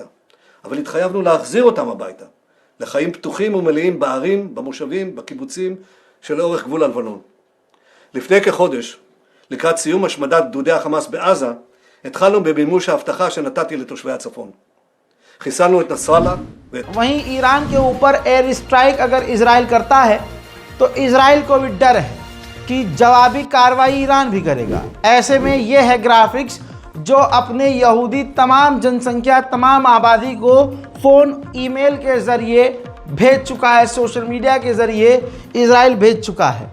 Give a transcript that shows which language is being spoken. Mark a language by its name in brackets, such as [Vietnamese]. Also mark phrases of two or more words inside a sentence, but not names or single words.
[Hebrew] אבל התחייבנו להחזיר אותם הביתה, לחיים פתוחים ומלאים בערים, במושבים, בקיבוצים, שלאורך גבול הלבנון. לפני כחודש, לקראת סיום השמדת גדודי החמאס בעזה, התחלנו במימוש ההבטחה שנתתי לתושבי הצפון. חיסלנו את נסראללה [Hindi] वहीं ईरान के ऊपर [English] air strike [Hindi] अगर इजराइल करता है तो इजराइल को भी डर है कि जवाबी कार्रवाई ईरान भी करेगा। ऐसे में यह है ग्राफिक्स जो अपने यहूदी तमाम जनसंख्या, तमाम आबादी को फ़ोन, ईमेल के ज़रिए भेज चुका है, [English] social media [Hindi] के ज़रिए इजराइल भेज चुका है।